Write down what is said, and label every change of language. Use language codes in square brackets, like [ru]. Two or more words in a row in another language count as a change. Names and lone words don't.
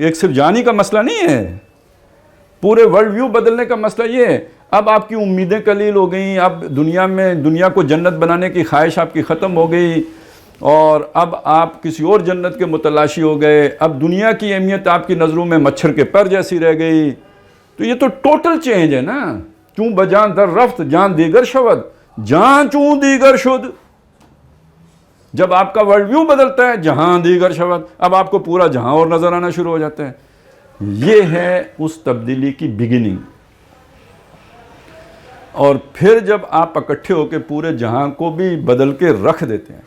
[ur] ایک صرف جانی کا مسئلہ نہیں ہے، پورے [en] world view [ur] بدلنے کا مسئلہ یہ ہے. اب آپ کی امیدیں قلیل ہو گئیں، اب دنیا کو جنت بنانے کی خواہش آپ کی ختم ہو گئی، اور اب آپ کسی اور جنت کے متلاشی ہو گئے. اب دنیا کی اہمیت آپ کی نظروں میں مچھر کے پر جیسی رہ گئی. تو یہ تو ٹوٹل چینج ہے نا. [fa] چوں بجان در رفت جان دیگر شود، جان چوں دیگر شد. [ur] جب آپ کا [en] world view [ur] بدلتا ہے [fa] جہاں دیگر شود، [ur] اب آپ کو پورا جہاں اور نظر آنا شروع ہو جاتا ہے. یہ ہے اس تبدیلی کی بگننگ. اور پھر جب آپ اکٹھے ہو کے پورے جہاں کو بھی بدل کے رکھ دیتے ہیں.